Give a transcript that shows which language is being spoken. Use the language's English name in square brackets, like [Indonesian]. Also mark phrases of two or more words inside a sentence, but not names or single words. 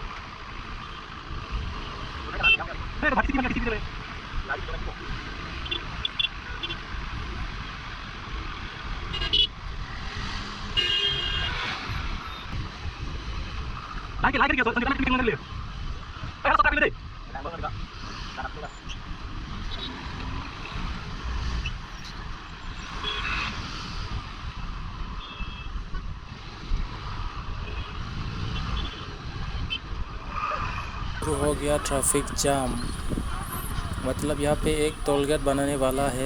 [Indonesian] Batik di mana? Lagi kita kita dulu. Ayo stop dulu deh. [Hindi] शुरू हो गया ट्रैफिक जाम, मतलब यहाँ पे एक टोल गेट बनाने वाला है।